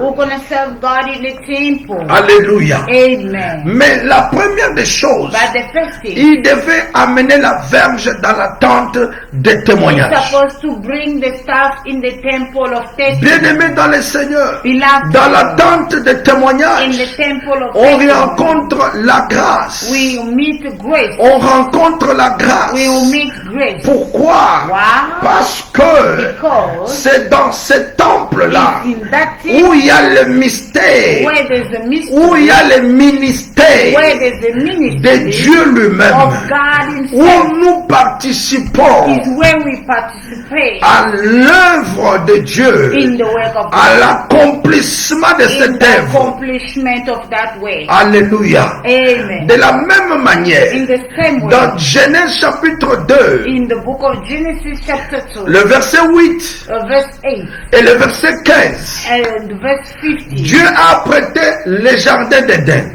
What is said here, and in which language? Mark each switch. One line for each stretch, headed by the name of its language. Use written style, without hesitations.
English: who going to serve God in the temple.
French: Alléluia.
English: Amen.
French: Mais la première des choses,
English: But the first thing,
French: il devait amener la verge dans la tente des
English: he's
French: témoignages.
English: supposed to bring the staff in the temple of testimony.
French: Bien-aimé dans le Seigneur,
English: Beloved,
French: dans la tente des
English: in
French: témoignages,
English: the temple of
French: on y
English: testimony,
French: rencontre la grâce.
English: we meet grace.
French: On rencontre la
English: We
French: grâce.
English: will meet grace.
French: Pourquoi?
English: Wow.
French: Parce que
English: Because
French: c'est dans ce temple-là
English: it's in that
French: où
English: temple
French: il y a le mystère,
English: where there's a mystery,
French: où il y a le ministère
English: where there's a
French: de
English: ministry
French: Dieu
English: of
French: lui-même,
English: God
French: où
English: Himself,
French: nous participons
English: is where we participate
French: à l'œuvre de Dieu,
English: in the work of
French: à
English: God,
French: l'accomplissement de
English: in
French: cette
English: the
French: œuvre.
English: accomplishment of that way.
French: Alléluia.
English: Amen.
French: De la même manière,
English: In the same way,
French: dans Genèse chapitre 2,
English: in the book of Genesis chapter 2,
French: le verset 8
English: verse 8
French: et le verset 15,
English: and verse 50,
French: Dieu a prêté le jardin d'Éden.